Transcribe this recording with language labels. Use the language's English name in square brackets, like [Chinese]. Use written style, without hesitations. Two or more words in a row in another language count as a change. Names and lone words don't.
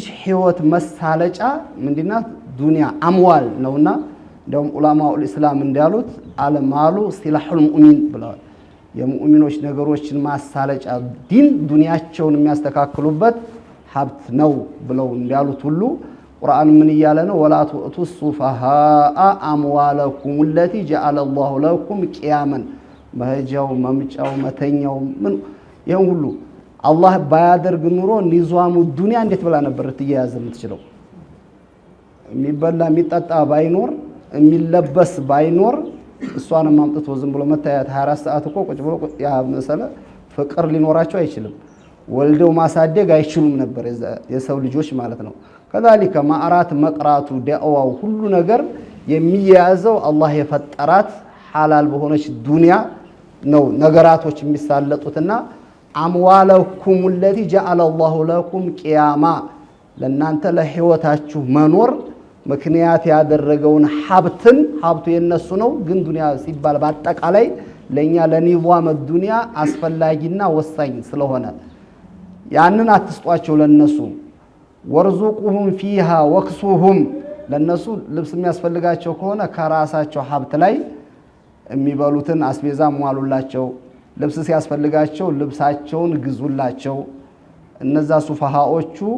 [Amharic] ህይወት መሳለጫ ምንድናት ዱንያ አምዋል ነውና እንደውም ዑለማው እስላም እንዳሉት [Arabic] المال سلاح المؤمن [Amharic] ብለዋል የሙእሚኖች ነገሮችን ማሳለጫ ዲን ዱንያቸውን የሚያስተካክሉበት ሀብት ነው ብለው እንዳሉት ሁሉ ቁርአን ምን ይያለ ነው [Arabic] ولا تؤتوا السفهاء أموالكم التي جعل الله لكم قياما [Amharic] መሄጃው መምጫው መተኛው ምን ይሄን ሁሉ አላህ ባያደርግ ኑሮ [Arabic] نظام الدنيا [Amharic] እንዴት ብላ ነበር ትያያዝ የምትችለው የሚበላ የሚጠጣ ባይኖር የሚለበስ ባይኖር እሷንም ማምጥቶ ዝም ብሎ መታየት 24 ሰዓት እኮ ቁጭ ብሎ ያ መሰለ ፍቅር ሊኖራቸው አይችልም ወልደው ማሳደግ አይችሉም ነበር የሰው ልጆች ማለት ነው ከዛሊከ ማአራት መቅራቱ ዳዕዋው ሁሉ ነገር የሚያያዘው አላህ የፈጠራት ሐላል በሆነች ዱንያ ነው ነገራቶች የሚሳለጡትና አምዋለኩም [Arabic] التي جعل الله لكم قياما [Amharic] ለናንተ ለህይወታችሁ መኖር ምክንያት ያደረገውን ሀብቱ የነሱ ነው ግን ዱንያ ሲባል በአጠቃላይ ለኛ ለኒዛም ዱንያ አስፈላጊና ወሳኝ ስለሆነ ያንን አትስጧቸው ለነሱ [Arabic] وارزقوهم فيها واكسوهم [Amharic] ለነሱ ልብስ የሚያስፈልጋቸው ከሆነ ከራሳቸው ሀብት ላይ የሚበሉትን አስቤዛ ሟሉላቸው ልብስ ሲያስፈልጋቸው ልብሳቸውን ግዙላቸው እነዛ ሱፋሃዎቹ